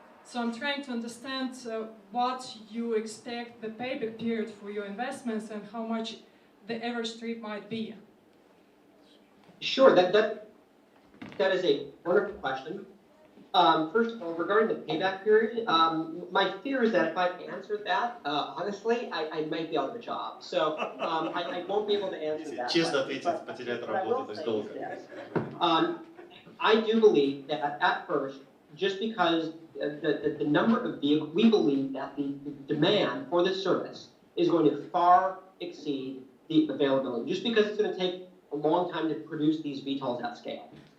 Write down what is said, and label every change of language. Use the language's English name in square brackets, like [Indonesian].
[English] So I'm trying to understand what you expect the payback period for your investments and how much the average trip might be. Sure, that is a wonderful question. First of all, regarding the payback period, my fear is that if I answered that, honestly, I might be out of a job. So I won't be able to answer that. [Russian] Честно ответить, потерять работу, то есть долго. [English] I do believe that at first, just because the number of vehicles, we believe that the demand for this service is going to far exceed the availability, just because it's going to take a long time to produce these VTOLs at scale.